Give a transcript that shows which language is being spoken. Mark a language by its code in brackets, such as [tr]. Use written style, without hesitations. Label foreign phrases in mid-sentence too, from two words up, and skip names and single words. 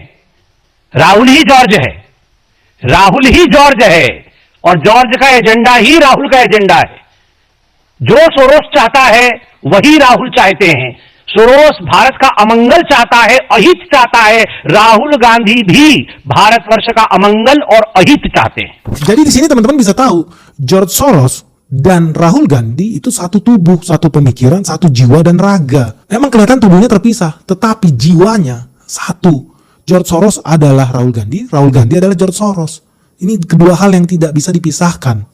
[hi] राहुल ही जॉर्ज है, राहुल ही जॉर्ज है, और जॉर्ज का एजेंडा ही राहुल का एजेंडा है. जो सोरोस चाहता है वही राहुल चाहते हैं. सोरोस भारत का अमंगल चाहता है, अहित चाहता है. राहुल गांधी भी भारतवर्ष का अमंगल और अहित चाहते हैं. [id] Jadi di sini teman-teman bisa tahu George Soros dan Rahul Gandhi itu satu tubuh, satu pemikiran, satu jiwa dan raga. Emang kelihatan tubuhnya terpisah, tetapi jiwanya satu. George Soros adalah Rahul Gandhi adalah George Soros. Ini kedua hal yang tidak bisa dipisahkan.